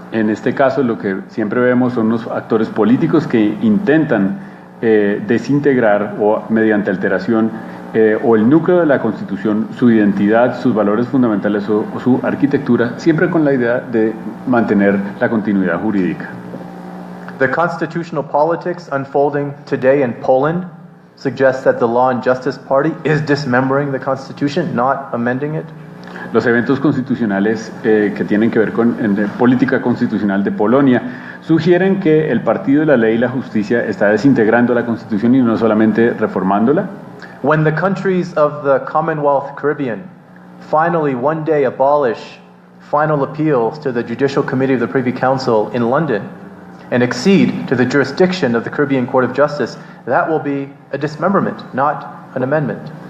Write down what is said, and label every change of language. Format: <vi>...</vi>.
<es>En este caso, lo que siempre vemos son los actores políticos que intentan desintegrar o mediante alteración o el núcleo de la Constitución, su identidad, sus valores fundamentales o su arquitectura, siempre con la idea de mantener la continuidad jurídica.</es> <en>The constitutional politics unfolding today in Poland suggests that the Law and Justice Party is dismembering the Constitution, not amending it.</en> <es>Los eventos constitucionales que tienen que ver con política constitucional de Polonia sugieren que el Partido de la Ley y la Justicia está desintegrando la Constitución y no solamente reformándola.</es> <en>When the countries of the Commonwealth Caribbean finally one day abolish final appeals to the Judicial Committee of the Privy Council in London and accede to the jurisdiction of the Caribbean Court of Justice, that will be a dismemberment, not an amendment.</en>